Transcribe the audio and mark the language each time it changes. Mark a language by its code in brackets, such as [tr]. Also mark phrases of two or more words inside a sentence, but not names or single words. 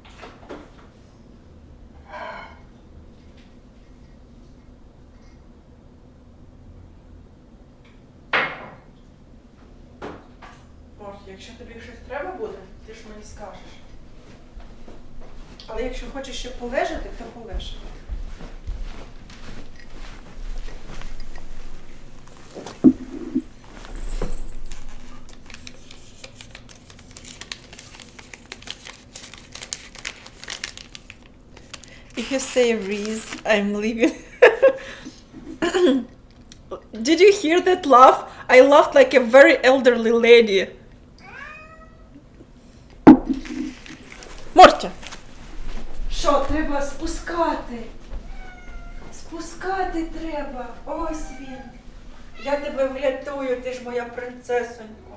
[uk] Якщо тобі щось треба буде, ти ж мені скажеш. Але якщо хочеш ще полежати, то полеж. [en] If you say Reese, I'm leaving. Did you hear that laugh? I laughed like a very elderly lady. [uk] Мортя! Що, треба спускати? Спускати треба. Ось він. Я тебе врятую, ти ж моя принцесонько.